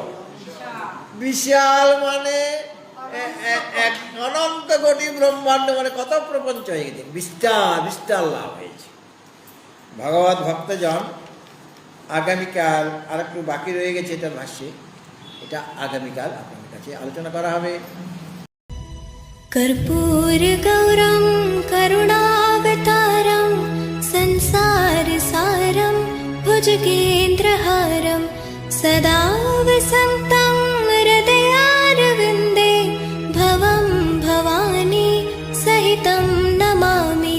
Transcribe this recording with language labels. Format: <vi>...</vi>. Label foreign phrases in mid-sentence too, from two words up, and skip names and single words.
<bn>বিশাল, মানে এক অনন্ত কোটি ব্রহ্মাণ্ড, মানে কত প্রপঞ্চ হয়ে গেছে, বিস্তার বিস্তার লাভ হয়েছে। ভগবত ভক্তজন আগামীকাল আর একটু বাকি রয়ে গেছে এটার ভাষ্যে, এটা আগামীকাল আপনাদের কাছে আলোচনা করা হবে।</bn> <sa>कर्पूर गौरं करुणावतारं संसार सारं भुजगेन्द्रहारं सदा वसन्तं हृदयारविन्दे भवं भवानी सहितं नमामि।</sa>